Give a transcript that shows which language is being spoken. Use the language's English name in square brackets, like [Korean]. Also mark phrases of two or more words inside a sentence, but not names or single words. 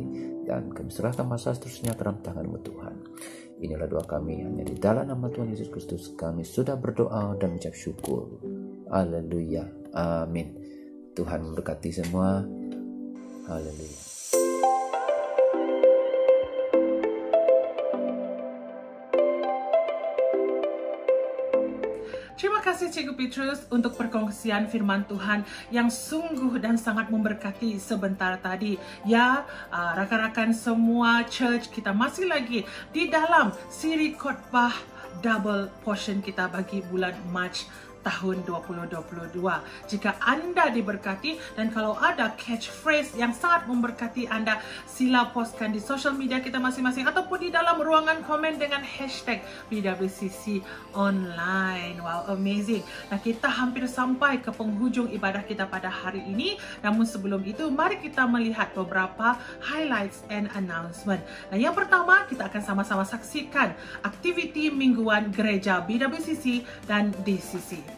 [Malay] Dan kami serahkan masa seterusnya ke dalam tangan-Mu Tuhan. Inilah doa kami, hanya di dalam nama Tuhan Yesus Kristus kami sudah berdoa dan mengucap syukur. Haleluya. Amin. Tuhan memberkati semua. Haleluya. Terima kasih Cikgu Petrus untuk perkongsian firman Tuhan yang sungguh dan sangat memberkati sebentar tadi. Ya, rakan-rakan semua church, kita masih lagi di dalam siri khotbah [English] double portion [Malay] kita bagi bulan Mac tahun 2022. Jika anda diberkati dan kalau ada catchphrase yang sangat memberkati anda, sila postkan di [English] social media [Malay] kita masing-masing ataupun di dalam ruangan komen dengan hashtag BWCC Online. [English] Wow, amazing. [Malay] Nah, kita hampir sampai ke penghujung ibadah kita pada hari ini. Namun sebelum itu, mari kita melihat beberapa [English] highlights and announcement. [Malay] Nah, yang pertama, kita akan sama-sama saksikan aktiviti mingguan gereja BWCC dan DCC.